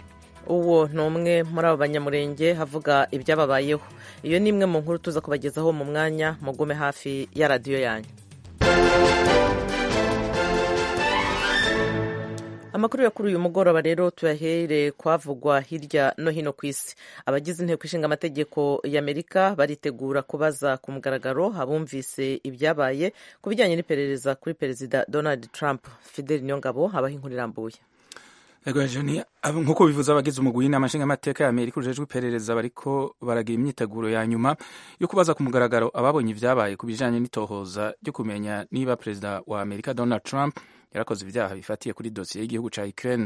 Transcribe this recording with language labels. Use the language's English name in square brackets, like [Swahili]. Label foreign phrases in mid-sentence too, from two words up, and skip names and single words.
[Kinyarwanda] Uwo ni umwe muri abo banyamurenge havuga ibyababayeho. Iyo ni imwe mu nkuru tuza kubagezaho mu mwanya, mugume hafi ya radiyo yanyu. Amakuru ya kuri uyu mugoroba rero tuyahere kwavugwa hirya no hino ku isi. Abagize inteko ishinga amategeko y'Amerika baritegura kubaza ku mugaragaro abumvise ibyabaye ku bijyanye n'iperereza kuri Perezida Donald Trump. Fidel Niyongabo abaha inkuru irambuye. [Rundi] Nk'uko bivuze abagize umugwi w'inama nshingamateka ya Amerika ujejwe iperereza bariko baragira imyiteguro ya nyuma yo kubaza ku mugaragaro ababonye ibyabaye ku bijyanye n'itohoza ryo kumenya niba Perezida wa Amerika Donald Trump yarakoze ibyaha bifatiye kuri dosiye y'igihugu ca Ukraine.